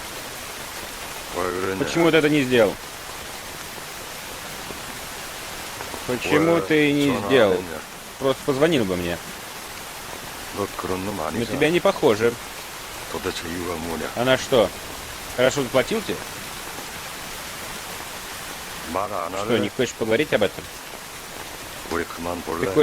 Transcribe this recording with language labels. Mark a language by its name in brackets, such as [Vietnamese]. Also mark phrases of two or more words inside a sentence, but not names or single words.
[Russian] Почему ты это не сделал? Почему ты не сделал? Просто позвонил бы мне. [Korean] 너 그런 놈 [Russian] На [Korean] 아니잖아. [Russian] тебя не похоже. [Korean] 도대체 이유가 뭐냐? [Russian] Она что, хорошо заплатил тебе? [Korean] 말 안 [Russian] Что, не [Korean] 할래? [Russian] хочешь поговорить об этом? [Korean] 우리 그만 [Russian] Ты [Korean] 볼래?